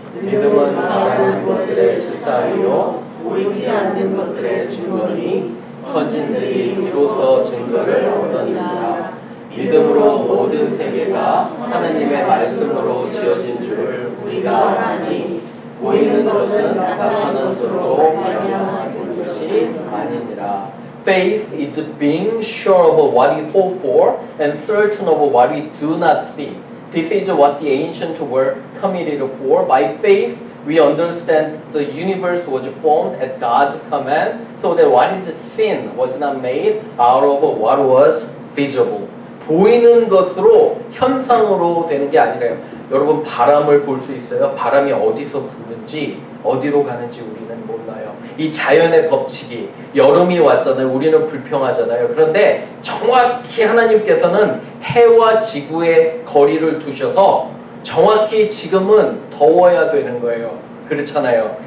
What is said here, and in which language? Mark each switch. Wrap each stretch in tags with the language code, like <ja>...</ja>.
<ko>믿음은 바라는 것들의 실상이요 보이지 않는 것들의 증거니 선진들이 비로소 증거를 얻었느니라. 믿음으로 모든 세계가 하나님의 말씀으로 지어진 줄을 우리가 아니 보이는 것은 나타나는 것으로 발견하는 것이 아니니라.</ko> <en>Faith is being sure of what we hope for and certain of what we do not see. This is what the ancient were committed for. By faith we understand the universe was formed at God's command, so that what is seen was not made out of what was visible.</en> <ko>보이는 것으로 현상으로 되는 게 아니라요. 여러분 바람을 볼 수 있어요? 바람이 어디서 부는지 어디로 가는지 우리는 몰라요. 이 자연의 법칙이 여름이 왔잖아요. 우리는 불평하잖아요. 그런데 정확히 하나님께서는 해와 지구의 거리를 두셔서 정확히 지금은 더워야 되는 거예요. 그렇잖아요.</ko>